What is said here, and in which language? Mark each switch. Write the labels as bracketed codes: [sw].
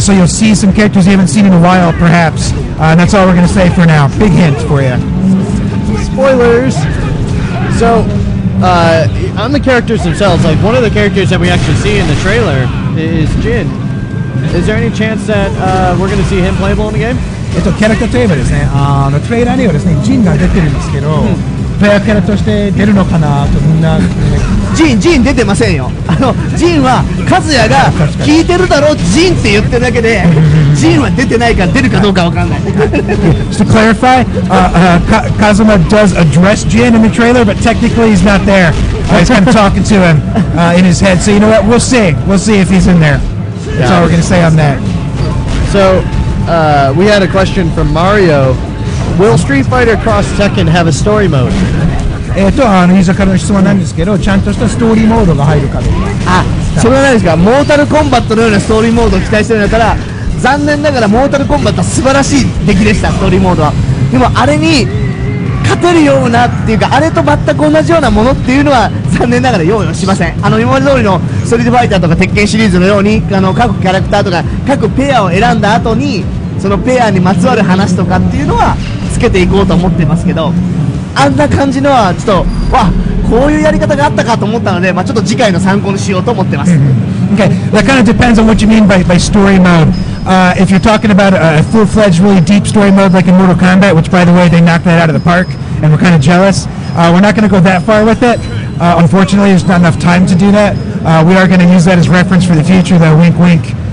[en] So you'll see some characters you haven't seen in a while, perhaps. And that's all we're going to say for now. Big hint for you. Spoilers. So, on the characters themselves, like one of the characters that we actually see in the trailer is Jin. Is there any chance that we're going to see him playable in the game? [ja] キャラクターといえばですね、トレーラーにはですね、ジンが出てるんですけど、プレイヤーキャラとして出るのかなとみんな。ジン出てませんよ。ジンはカズヤが聞いてるだろうジンって言ってるだけで、ジンは出てないから出るかどうかわかんない。 [en] Just to clarify, Kazuma does address Jin in the trailer, but technically he's not there. He's kind of talking to him in his head. So you know what? We'll see. We'll see if he's in there. That's all we're going to say on that. So we had a question from Mario. Will Street Fighter Cross Tekken have a story mode? [ja] ユーザーからの質問なんですけど、ちゃんとしたストーリーモードが入るかどうか。それはないですか。モータルコンバットのようなストーリーモードを期待してるんだったら、残念ながらモータルコンバットは素晴らしい出来でした、ストーリーモードは。でもあれに勝てるようなっていうか、あれと全く同じようなものっていうのは残念ながら用意はしません。今まで通りのストリートファイターとか鉄拳シリーズのように各キャラクターとか各ペアを選んだ後にそのペアにまつわる話とかっていうのはつけていこうと思ってますけど、あんな感じのはちょっとこういうやり方があったかと思ったので、ちょっと次回の参考にしようと思ってます。 [en] Okay, that kind of depends on what you mean by story mode. If you're talking about a full-fledged, really deep story mode like in Mortal Kombat, which by the way, they knocked that out of the park, and we're kind of jealous, we're not going to go that far with it. Unfortunately, there's not enough time to do that. We are going to use that as reference for the future, though, wink wink.